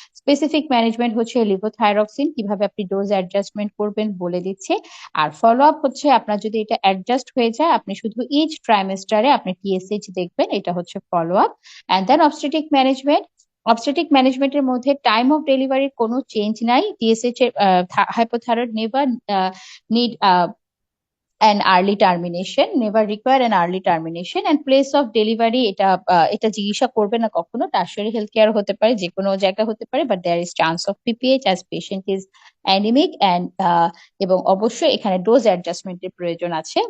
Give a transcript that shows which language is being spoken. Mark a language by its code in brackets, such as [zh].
[bn] Specific management হচ্ছে levothyroxine কিভাবে আপনি ডোজ অ্যাডজাস্টমেন্ট করবেন বলে দিচ্ছে। আর ফলো আপ হচ্ছে আপনার যদি এটা অ্যাডজাস্ট হয়ে যায় আপনি শুধু ইচ ট্রাইমেস্টারে আপনি টিএসএইচ দেখবেন, এটা হচ্ছে follow up. And then obstetric ম্যানেজমেন্টের মধ্যে টাইম অফ ডেলিভারির কোনো চেঞ্জ নাই। টিএসএইচ এর [en] hypothyroid never need an early termination, never require an early termination, and place of delivery [bn] এটা জিজ্ঞাসা করবে না কখনো। টার্সিয়ারি হেলথ কেয়ার হতে পারে, যে কোনো জায়গা হতে পারে, [en] but there is chance of PPH as patient is anemic and, [bn] এবং অবশ্যই এখানে ডোজ অ্যাডজাস্টমেন্টের প্রয়োজন আছে।